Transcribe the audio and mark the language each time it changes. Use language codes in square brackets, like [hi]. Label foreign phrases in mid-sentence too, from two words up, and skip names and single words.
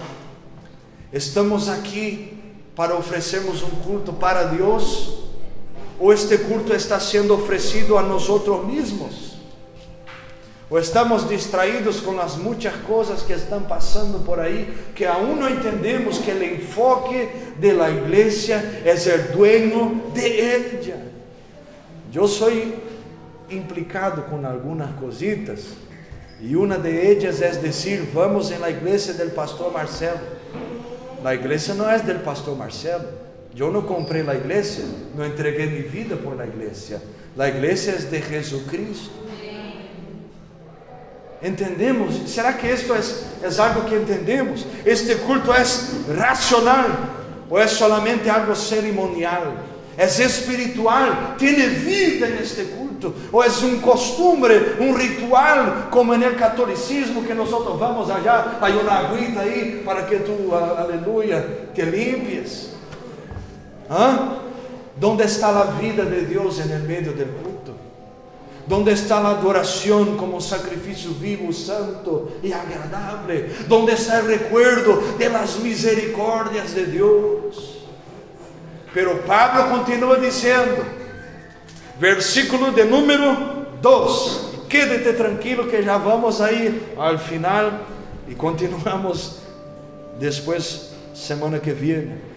[pt] Estamos aqui para oferecermos um culto para Deus, ou este culto está sendo oferecido a nós mesmos? Ou estamos distraídos com as muitas coisas que estão passando por aí, que aún não entendemos que o enfoque da igreja é [es] ser dueño de ella? [pt] Eu sou implicado com algumas cositas, e uma de elas é dizer, vamos na igreja do pastor Marcelo. A igreja não é do pastor Marcelo. Eu não comprei a igreja, não entreguei minha vida por a igreja. A igreja é de Jesus Cristo. Entendemos? Será que isto é algo que entendemos? Este culto é racional ou é solamente algo cerimonial? É espiritual? Tem vida neste culto? Ou é um costume, um ritual, como no catolicismo, que nós vamos allá, hay uma agüita aí para que tu, aleluia, [es] te limpies? ¿Dónde está [pt] a vida de Deus [es] en el medio del culto? ¿Dónde está [pt] a adoração como sacrifício vivo, santo e agradável? [es] ¿Dónde está [pt] o [es] recuerdo de las [pt] misericórdias de Deus? Pero Pablo continua dizendo, versículo de número 2, [es] quédate tranquilo [pt] que já vamos aí ao final e continuamos depois, semana que vem.